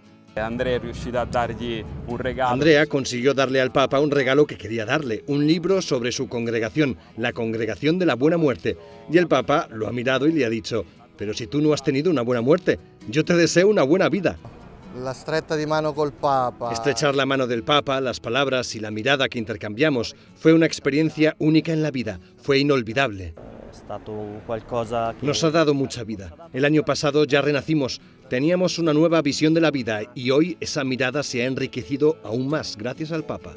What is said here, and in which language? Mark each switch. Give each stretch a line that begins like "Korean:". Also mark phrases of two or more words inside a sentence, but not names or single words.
Spanish: Andrea consiguió darle al Papa un regalo que quería darle, un libro sobre su congregación, la Congregación de la Buena Muerte. Y el Papa lo ha mirado y le ha dicho: pero si tú no has tenido una buena muerte, yo te deseo una buena vida.
Italian: La stretta di mano col Papa.
Spanish: Estrechar la mano del Papa, las palabras y la mirada que intercambiamos fue una experiencia única en la vida, fue inolvidable. Nos ha dado mucha vida. El año pasado ya renacimos, teníamos una nueva visión de la vida y hoy esa mirada se ha enriquecido aún más gracias al Papa.